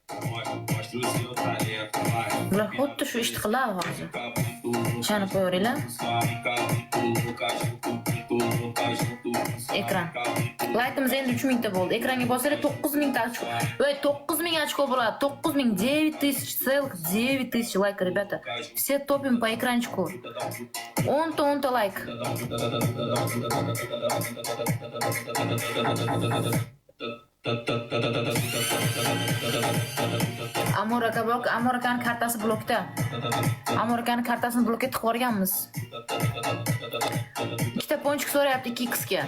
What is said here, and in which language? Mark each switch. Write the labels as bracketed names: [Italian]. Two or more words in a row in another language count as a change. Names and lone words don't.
[Uzbek] Bular xuddi shu ishni qiladi hozir. Chani qo'yaveringlar. Ekran. Laytimiz endi 3000 ta bo'ldi. Ekranga bossalar 9000 ta ochko. Voy, 9000 ochko bo'ladi. 9000, 9000 [Russian] лайк, ребята. Все топим по экранчику. 10 ta лайк. [Uzbek] Amerikan kartasi blokda. Amerikan kartasini blokka tiqib yuborganmiz. Ikkita ponchik so'rayapti 2x ga.